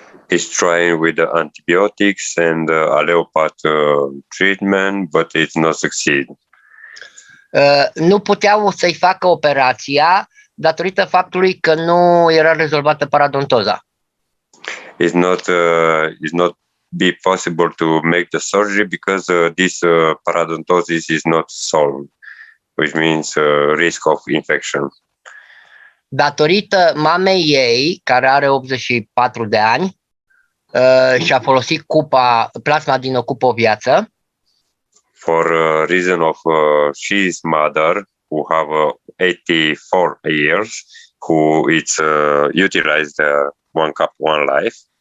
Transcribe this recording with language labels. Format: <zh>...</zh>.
<en>He's trying with the antibiotics and allopath treatment, but it's not succeed.</en> <ro>Nu puteau să-i facă operația datorită faptului că nu era rezolvată parodontoza.</ro> <en>It's not be possible to make the surgery because this parodontosis is not solved, which means risk of infection.</en> <ro>Datorită mamei ei, care are 84 de ani, și a folosit plasma din ocupă o viață.</ro> <en>For reason of she's mother who have 84 years, who it's utilized one cup, one life.</en>